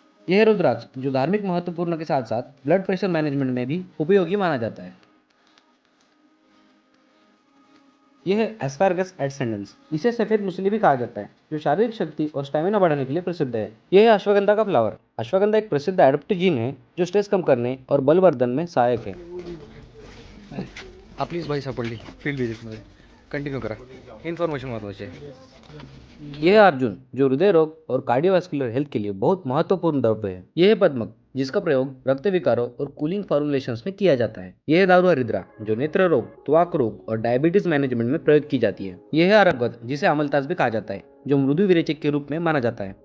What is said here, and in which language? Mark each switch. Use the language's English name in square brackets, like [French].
[Hindi] यह है रुद्राक्ष, जो धार्मिक महत्वपूर्ण के साथ साथ ब्लड प्रेशर मैनेजमेंट में भी उपयोगी माना जाता है। यह है एस्पारगस एडसेंडेंस, इसे सफेद मूसली भी कहा जाता है, जो शारीरिक शक्ति और स्टैमिना बढ़ाने के लिए प्रसिद्ध है। यह है अश्वगंधा का फ्लावर। अश्वगंधा एक प्रसिद्ध एडाप्टोजीन है, जो स्ट्रेस कम करने और बलवर्धन में सहायक है। [Marathi] आपलीच बाई सापडली फील्ड विजिटमध्ये. कंटिन्यू करा, इन्फॉर्मेशन महत्त्वाची आहे. [Hindi] यह है अर्जुन, जो हृदय रोग और कार्डियोवास्कुलर हेल्थ के लिए बहुत महत्वपूर्ण द्रव्य है। यह है पद्मक, जिसका प्रयोग रक्त विकारों और कूलिंग फॉर्मुलेशंस में किया जाता है। यह है दारू हरिद्रा, जो नेत्र रोग, त्वक रोग और डायबिटीज मैनेजमेंट में प्रयोग की जाती है। यह है अरगवत, जिसे अमलतास भी कहा जाता है, जो मृदु विरेचक के रूप में माना जाता है।